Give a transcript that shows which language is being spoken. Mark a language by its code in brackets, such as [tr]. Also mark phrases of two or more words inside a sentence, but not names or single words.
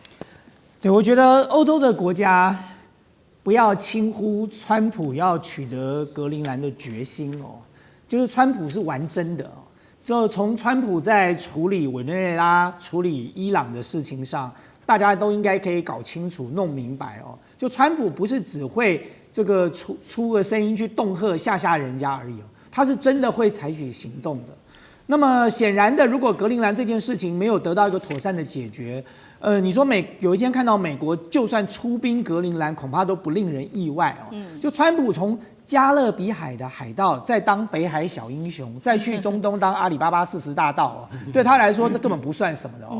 [zh] 對，我覺得歐洲的國家不要輕忽川普要取得格陵蘭的決心哦。就是川普是玩真的哦，就從川普在處理委內瑞拉、處理伊朗的事情上，大家都應該可以搞清楚、弄明白哦。就川普不是只會這個出個聲音去恫嚇嚇人家而已哦，他是真的會採取行動的。那麼顯然的，如果格陵蘭這件事情沒有得到一個妥善的解決，你說有一天看到美國就算出兵格陵蘭，恐怕都不令人意外哦。就川普從加勒比海的海盜，再當北海小英雄，再去中東當阿里巴巴40大盜哦，對他來說這根本不算什麼的哦。